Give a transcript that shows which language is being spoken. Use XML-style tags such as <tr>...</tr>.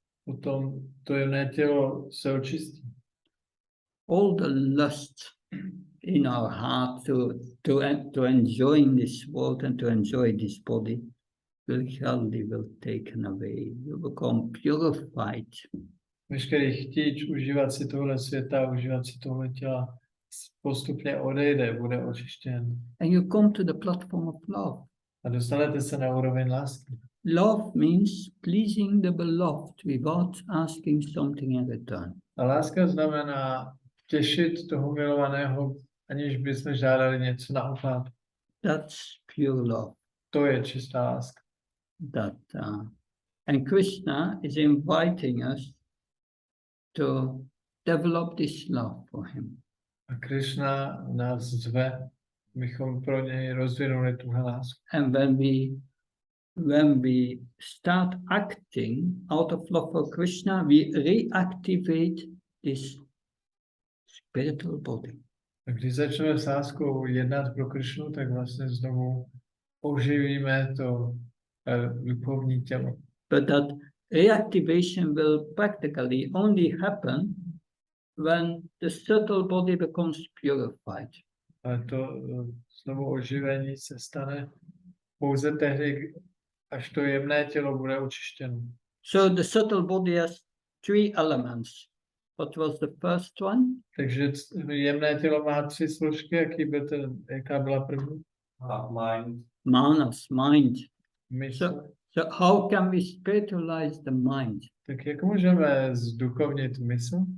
<cs>potom to jemné tělo se očistí.</cs> <en>All the lust in our heart to enjoy this world and to enjoy this body will taken away. You become purified.</en> <cs>Veškerý chtíč užívat si tohle světa, užívat si tohle těla postupně odejde, bude očištěn.</cs> <en>And you come to the platform of love.</en> <cs>A dostanete se na úroveň lásky.</cs> <en>Love means pleasing the beloved without asking something in return.</en> <cs>A láska znamená těšit toho milovaného, aniž bychom žádali něco na oplátku.</cs> <en>That's pure love.</en> <cs>To je čistá láska.</cs> <en>And Krishna is inviting us to develop this love for him.</en> <cs>A Krishna nás zve, abychom pro něj rozvinuli tuhle lásku.</cs> <en>And when we start acting out of love for Krishna, we reactivate this spiritual body.</en> <cs>A když začneme s láskou jednat pro Krishnu, tak vlastně znovu oživíme to duchovní tělo.</cs> <en>But that reactivation will practically only happen when the subtle body becomes purified.</en> <cs>Ale to znovu oživení se stane pouze tehdy, až to jemné tělo bude očištěno.</cs> <en>So the subtle body has three elements. What was the first one?</en> <cs>Takže jemné tělo má 3 složky, jaká byla první?</cs> <en>Mind. Manas, mind.</en> <cs>Mysl.</cs> <en>So how can we spiritualize the mind?</en> <cs>Tak jak můžeme zduchovnit mysl?</cs>